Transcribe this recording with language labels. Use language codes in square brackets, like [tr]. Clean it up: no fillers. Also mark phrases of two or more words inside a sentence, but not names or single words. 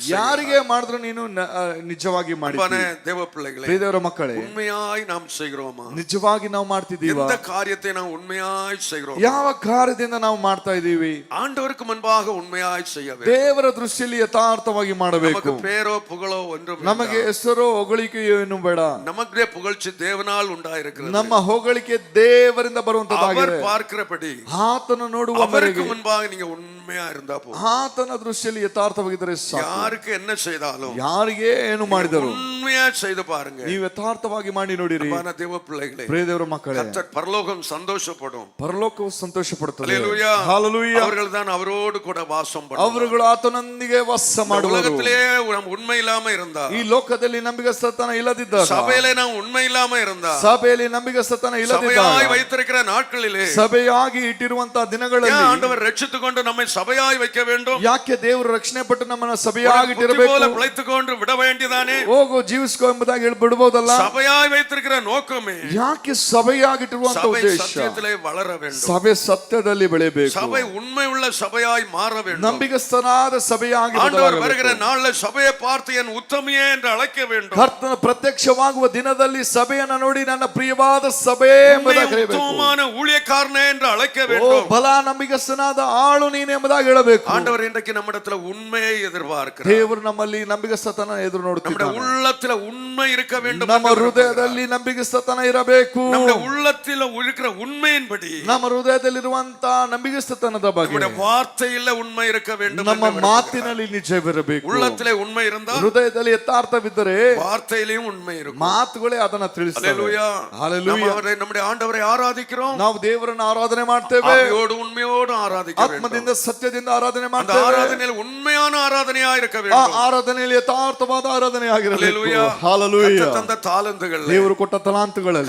[kn] ಯಾರಿಗೆ ಮಾಡಿದ್ರು ನೀನು ನಿಜವಾಗಿ ಮಾಡಿದಿ. [ta] தேவ பிள்ளைகளே, [kn] ದೇವರ ಮಕ್ಕಳೇ, [ta] உண்மையாய் நாம் செய்கிறோமா? [kn] ನಿಜವಾಗಿ ನಾವು ಮಾಡ್ತಿದ್ದೀವ? [ta] எந்த காரியத்தை நாம் உண்மையாய் செய்கிறோம்? [kn] ಯಾವ ಕಾರ್ಯದಿಂದ ನಾವು ಮಾಡ್ತಾ ಇದ್ದೀವಿ? [ta] ஆண்டவருக்கு முன்பாக உண்மையாய் செய்ய வேண்டும். [kn] ದೇವರ ದೃಷ್ಟಿಯಲ್ಲಿ ಯಥಾರ್ಥವಾಗಿ ಮಾಡಬೇಕು. [ta] நமக்கு பேரோ புகழோ ஒன்றும் [kn] ನಮಗೆ ಹೆಸರು ಹೊಗಳಿಕೆಯೋ ಏನು ಬೇಡ. [ta] நமக்குடைய புகழ்ச்சி தேவனால் உண்டாயிருக்கிறது. [kn] ನಮ್ಮ ಹೊಗಳಿಕೆ ದೇವರಿಂದ [ta] அவர் [kn] ಬರುವಂತದ್ದಾಗಿದೆ. [ta] பார்க்கிறபடி [kn] ಆತನ ನೋಡುವ [ta] அவருக்கு [kn] ಮೇರೆಗೆ [ta] முன்பாக நீங்க உண்மையா இருந்தா போதும். [kn] ಆತನ ದೃಷ್ಟಿಯಲ್ಲಿ ಯಥಾರ್ಥವಾಗಿದ್ದರೆ ಸಾಕು. [ta] யாருக்கு என்ன செய்தாலும் [kn] ಯಾರಿಗೆ ಏನು ಮಾಡಿದರು [ta] உண்மையா செய்து பாருங்க. [kn] ನೀವು ಯಥಾರ್ಥವಾಗಿ ಮಾಡಿ ನೋಡಿರಿ. [ta] அன்பான தேவ பிள்ளைகளே, [kn] ಪ್ರಿಯ ದೇವರ ಮಕ್ಕಳೇ, [ta] கர்த்தர் பரலோகம் சந்தோஷப்படும். [kn] ಪರಲೋಕವು ಸಂತೋಷ ಪಡುತ್ತದೆ. [ta] அல்லேலூயா. [kn] ಹಲ್ಲೆಲೂಯಾ. [ta] அவர்கள் தான் அவரோடு கூட வாசம் பண்ணுவார்கள். [kn] ಅವರುಗಳು ಆತನೊಂದಿಗೆ ವಾಸ ಮಾಡುವರು. [ta] உலகத்திலே நாம் உண்மை இல்லாம இருந்தா, [kn] ಈ ಲೋಕದಲ್ಲಿ ನಂಬಿಗಸ್ತತನ ಇಲ್ಲದಿದ್ದಾಗ, [ta] சபையிலே நாம் உண்மை இல்லாம இருந்தா, [kn] ಸಭೆಯಲ್ಲಿ ನಂಬಿಗಸ್ತತನ ಇಲ್ಲದಿದ್ದಾಗ, [ta] சபையாய் வைத்திருக்கிற நாட்களிலே [kn] ಸಭೆಯಾಗಿ ಇಟ್ಟಿರುವಂತಹ ದಿನಗಳಲ್ಲಿ [ta] ஆண்டவர் ரட்சித்துக் கொண்டு நம்மை சபையாய் வைக்க வேண்டும். [kn] ಯಾಕೆ ದೇವರು ರಕ್ಷಣೆ ಪಟ್ಟು ನಮ್ಮನ್ನ ಸಭೆಯಾಗಿ ಇಟ್ಟಿರಬೇಕು? [ta] போல பிழைத்துக் கொண்டு விட வேண்டியதானே? [kn] ಹೋಗೋ ಜೀವಿಸ್ಕೋ ಎಂಬುದಾಗಿ ಹೇಳಿ ಬಿಡಬಹುದಲ್ಲ? [ta] சபையாய் வைத்திருக்கிற நோக்கமே [kn] ಯಾಕೆ ಸಭೆಯಾಗಿಟ್ಟಿರುವಂತ [ta] சபை [kn] ಉದ್ದೇಶ? [ta] சத்தியத்திலே வளர வேண்டும். [kn] ಸಭೆ ಸತ್ಯದಲ್ಲಿ ಬೆಳೆಯಬೇಕು. [ta] சபை உண்மை உள்ள சபையாய் மாற வேண்டும். [kn] ನಂಬಿಗಸ್ತನಾದ ಸಭೆಯಾಗಿ [ta] ஆண்டவர் வருகிற நாள்ல சபையை பார்த்து என் உத்தமியே என்று அழைக்க வேண்டும். [kn] ಕರ್ತನ ಪ್ರತ್ಯಕ್ಷವಾಗುವ ದಿನದಲ್ಲಿ ಸಭೆಯನ್ನ ನೋಡಿ ನನ್ನ ಪ್ರಿಯವಾದ ಸಭೆ ಎಂಬುದಾಗಿ ಕರೆಯಬೇಕು. [ta] உத்தமமான ஊழியக்காரனே என்று அழைக்க [kn] ಓ [ta] வேண்டும். [kn] ಬಲ ನಂಬಿಗಸ್ತನಾದ ಆಳು ನೀನೆ ಎಂಬುದಾಗಿ ಎಂಬುದಾಗಿ ಹೇಳಬೇಕು. [ta] ஆண்டவர் இன்றைக்கு நம்மிடத்துல உண்மையை எதிர்பார்க்கிறார். [kn] ದೇವರು ನಮ್ಮಲ್ಲಿ ನಂಬಿಗಸ್ತತನ ಎದುರು [ta] நம்முடைய [kn] ನೋಡುತ್ತಿದ್ದಾನೆ. [ta] உள்ளத்துல உண்மை இருக்க வேண்டும். [kn] ನಮ್ಮ ಹೃದಯದಲ್ಲಿ ನಂಬಿಗಸ್ತತನ ಇರಬೇಕು. [ta] நம்முடைய உள்ளத்துல இருக்கிற உண்மையின்படி [kn] ನಮ್ಮ ಹೃದಯದಲ್ಲಿರುವಂತ ನಂಬಿಗಸ್ತತನದ ಬಗ್ಗೆ [ta] நம்முடைய வார்த்தையில உண்மை இருக்க வேண்டும். [kn] ನಮ್ಮ ಮಾತಿನಲ್ಲಿ ನಿಜವಿರಬೇಕು. [ta] உள்ளத்திலே உண்மை இருந்தால் [kn] ಹೃದಯದಲ್ಲಿ ಯಥಾರ್ಥವಿದ್ದರೆ [ta] வார்த்தையிலும் உண்மை இருக்கும். [kn] ಮಾತುಗಳೇ ಅದನ್ನ ತಿಳಿಸುತ್ತವೆ. [ta] ஹalleluya. [kn] ಹalleluya. [ta] நம்முடைய ஆண்டவரை ஆராதிக்கிறோம். [kn] ನಾವು ದೇವರನ್ನು ಆರಾಧನೆ ಮಾಡ್ತೇವೆ. [ta] ஆவியோடு உண்மையோடு ஆராதிக்க வேண்டும். [kn] ಆತ್ಮದಿಂದ ಸತ್ಯದಿಂದ ಆರಾಧನೆ [ta] அந்த [kn] ಮಾಡ್ತೇವೆ. [ta] ஆராதனையில் உண்மையான ஆராதனையா இருக்க [kn] ಆ [ta] வேண்டும். [kn] ಆರಾಧನೆಯಲ್ಲಿ ಯಥಾರ್ಥವಾದ ಆರಾಧನೆ ಆಗಿರಬೇಕು. [ta] ஹalleluya. [kn] ಹalleluya. [ta] கர்த்தர் தந்த தாளந்துகள், [kn] ದೇವರು ಕೊಟ್ಟ ತಲಾಂತುಗಳಲ್ಲಿ,